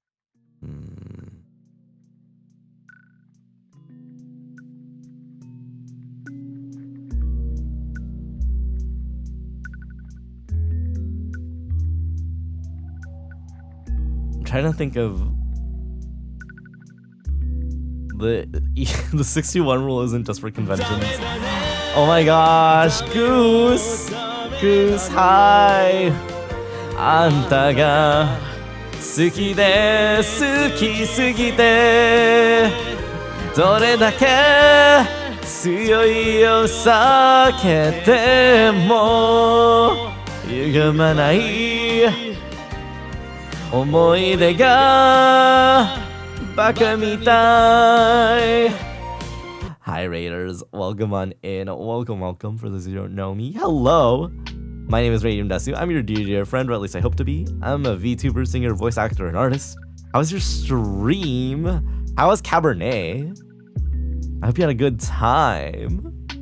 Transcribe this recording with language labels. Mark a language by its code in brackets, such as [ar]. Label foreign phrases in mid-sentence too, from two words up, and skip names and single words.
[en] I'm trying to think of the 61 rule isn't just for conventions. Oh my gosh, Goose, hi. [ja] あんたが好きで好きすぎてどれだけ強いを避けても歪まない思い出がバカみたい [en] Hi Raiders, welcome on in. Welcome for those who don't know me. Hello, my name is Radium Desu. I'm your dear friend, or at least I hope to be. I'm a VTuber, singer, voice actor, and artist. How was your stream? How was Cabernet? I hope you had a good time.